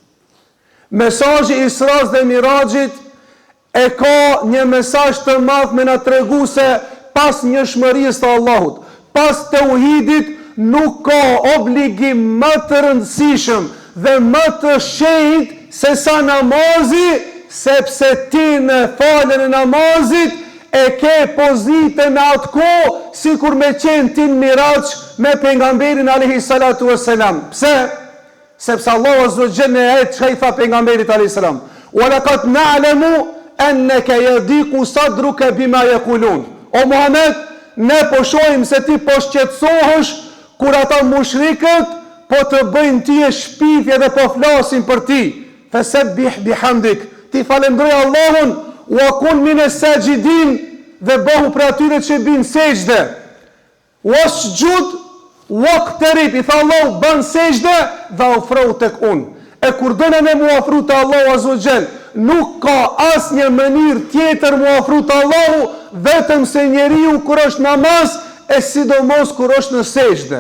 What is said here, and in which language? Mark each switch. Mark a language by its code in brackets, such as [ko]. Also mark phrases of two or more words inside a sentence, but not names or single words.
[sq] Mesazhi i Isras dhe Mirajit e ka një mesazh të madh me na tregu se pas njohshmërisë të Allahut, pas tauhidit, nuk ka obligim më të rëndësishëm dhe më të shenjtë se sa namazi, sepse ti në falën e namazit e ke pozitën në atë kohë, sikur me qenë ti në Miraj me pejgamberin [ar] عليه الصلاة والسلام. [sq] Pse? Sepse Allahu [ar] عز وجل [sq] e çka i tha pejgamberit [ar] عليه السلام, "ولقد نعلم أنك يضيق صدرك بما يقولون." [sq] O Muhammed, ne po shohim se ti po shqetësohesh kur ata mushrikët po të bëjnë ti e shpifje dhe po flasin për ti. [ar] فسبح بحمدك, [sq] ti falendroj Allahun, [ar] وكن من الساجدين, [sq] dhe bëhu për atyre që bin sejdë. [ar] واسجد واقترب, [sq] i tha Allahu, bën sejdë dhe ofro tek unë. E kur dënë ne mu ofru te Allahu [ar] عز وجل, [sq] nuk ka asnjë mënyrë tjetër mu ofru te Allahu, vetëm se njeriu kur është namaz, e sidomos kur është në sejdë.